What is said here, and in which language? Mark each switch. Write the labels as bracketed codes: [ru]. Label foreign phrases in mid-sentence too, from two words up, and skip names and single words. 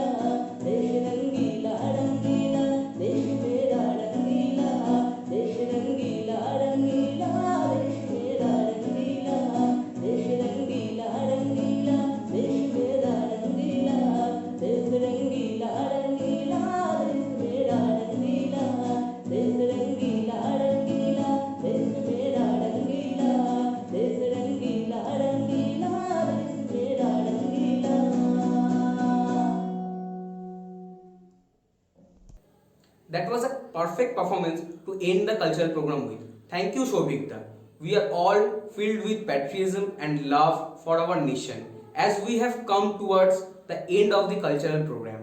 [hi] देश रंगीला रंगीला, देश मेरा रंगीला, देश रंगीला रंगीला, देश मेरा रंगीला, देश रंगीला रंगीला, देश मेरा रंगीला, देश रंगीला रंगीला, देश मेरा रंगीला, देश रंगीला रंगीला, देश मेरा रंगीला, देश रंगीला रंगीला, देश मेरा रंगीला। [en] That was a perfect performance to end the cultural program with. Thank you, Shobhikta. We are all filled with patriotism and love for our nation as we have come towards the end of the cultural program.